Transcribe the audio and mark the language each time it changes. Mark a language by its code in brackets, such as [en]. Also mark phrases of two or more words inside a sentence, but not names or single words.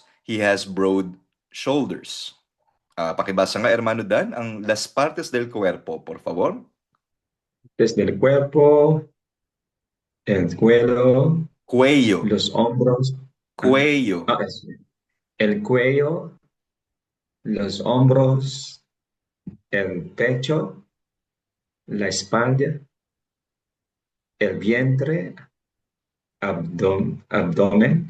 [en] He has broad shoulders. [tl] Pakibasa nga, [es] hermano Dan, ang las partes del cuerpo, por favor. Desde el cuerpo, el cuello, Cuello. los hombros, Cuello. el cuello, los hombros, el pecho, la espalda, el vientre, abdomen,